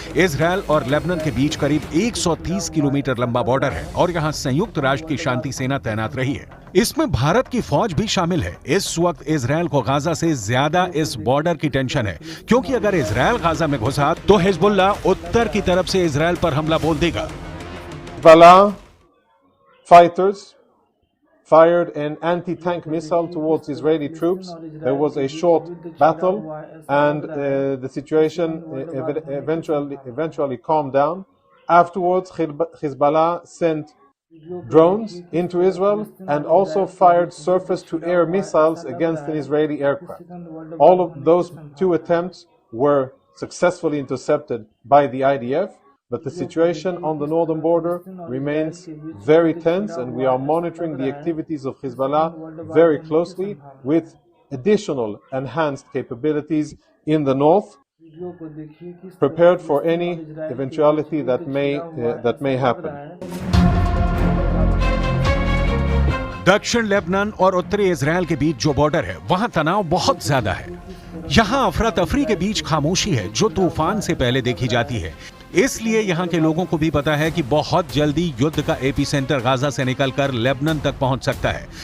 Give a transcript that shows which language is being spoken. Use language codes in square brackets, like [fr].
[hi] Israel और Lebanon के बीच करीब 130 किलोमीटर लंबा बॉर्डर है और यहाँ संयुक्त राष्ट्र की शांति सेना तैनात रही है। इसमें भारत की फौज भी शामिल है। इस वक्त इजरायल को गाजा से ज्यादा इस बॉर्डर की टेंशन है, क्योंकि अगर इजरायल गाजा में घुसा तो हिजबुल्लाह उत्तर की तरफ से इजरायल पर हमला बोल देगा। [en] Fighters fired an anti-tank missile towards Israeli troops. There was a short battle, and the situation eventually calmed down. Afterwards, Hezbollah sent drones into Israel and also fired surface-to-air missiles against an Israeli aircraft. All of those 2 attempts were successfully intercepted by the IDF. But the situation on the northern border remains very tense, and we are monitoring the activities of Hezbollah very closely with additional enhanced capabilities in the north, prepared for any eventuality that may happen. [hi] दक्षिण Lebanon और उत्तरी Israel के बीच जो border है वहां तनाव बहुत ज्यादा है। यहां अफरा तफरी के बीच खामोशी है जो तूफान से पहले देखी जाती है। इसलिए यहां के लोगों को भी पता है कि बहुत जल्दी युद्ध का एपीसेंटर गाजा से निकलकर लेबनान तक पहुंच सकता है।